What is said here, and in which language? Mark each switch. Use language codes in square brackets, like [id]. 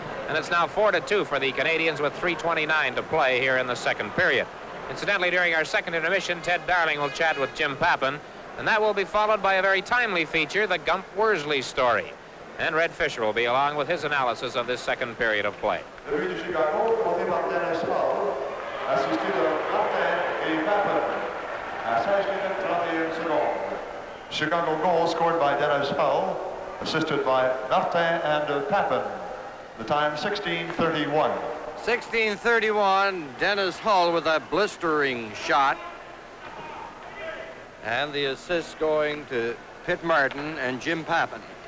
[en] And it's now 4-2 for the Canadiens with 3:29 to play here in the second period. Incidentally, during our second intermission, Ted Darling will chat with Jim Pappen, and that will be followed by a very timely feature, the Gump Worsley story. And Red Fisher will be along with his analysis of this second period of play. [fr] Le but de Chicago, porté par Dennis Hull, assisté de Martin et Pappen, à 16 minutes 31 secondes. [en] Chicago goal scored by Dennis Hull, assisted by Martin and Pappen. The time 16:31. 16:31, Dennis Hull with a blistering shot. And the assist going to Pitt Martin and Jim Pappen.